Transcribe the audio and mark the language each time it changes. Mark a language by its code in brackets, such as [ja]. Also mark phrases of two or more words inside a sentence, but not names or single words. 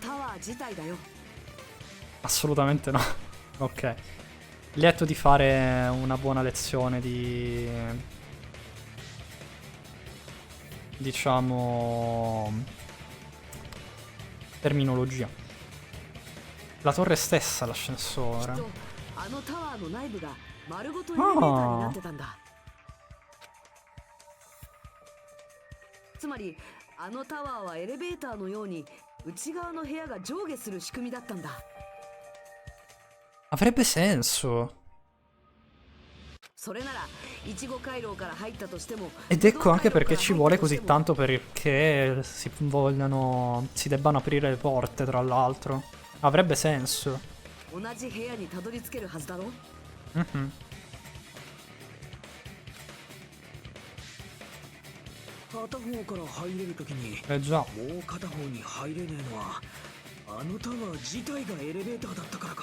[it] Assolutamente no. Ok. Lieto di fare una buona lezione di... diciamo... terminologia. La torre stessa, l'ascensore. Oh. [ja] つまりあのタワーはエレベーターのように内側の部屋が上下する仕組みだったんだ。 [it] Avrebbe senso. [ja] それならいちご回廊から入ったとしても [it] Ed ecco anche perché ci vuole così tanto perché si debbano aprire le porte, tra l'altro. Avrebbe senso. [ja] 同じ部屋にたどり着けるはずだろ。片方から入れるときに [it] già. [ja] もう片方に入れねえのはあのタワー自体がエレベーターだったからか。